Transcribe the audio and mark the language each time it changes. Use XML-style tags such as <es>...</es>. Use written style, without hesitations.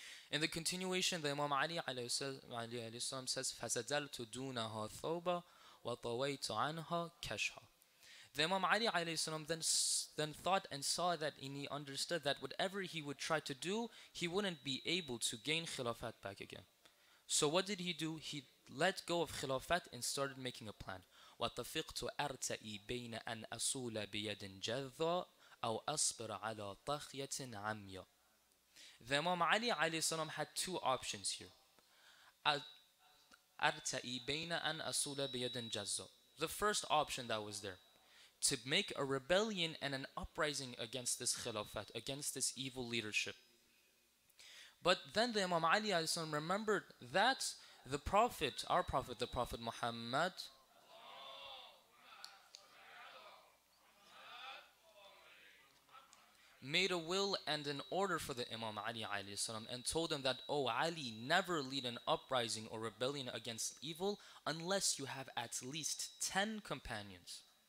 <en>In the continuation, the Imam Ali alayhi salam says, فَسَدَلْتُ دُونَهَا ثَوْبًا وَطَوَيْتُ عَنْهَا كَشْهًا. The Imam Ali alayhi salam then thought and saw that, and he understood that whatever he would try to do, he wouldn't be able to gain Khilafat back again. So what did he do? He let go of Khilafat and started making a plan.</en> <ar>وَطَفِقْتُ أَرْتَئِي بَيْنَ أَنْ أَصُولَ بِيَدٍ جَذَّى أَوْ أَصْبِرَ عَلَى طَخْيَةٍ عَمْيَةٍ.</ar> <en>The Imam Ali alayhi salam had two options here.</en> <ar>أَرْتَئِي بَيْنَ أَنْ أَصُولَ بِيَدٍ جَذَّى.</ar> <en>The first option that was there, to make a rebellion and an uprising against this Khilafat, against this evil leadership. But then the Imam Ali remembered that the Prophet, our Prophet, the Prophet Muhammad, made a will and an order for the Imam Ali and told him that, "Oh Ali, never lead an uprising or rebellion against evil unless you have at least 10 companions."</en>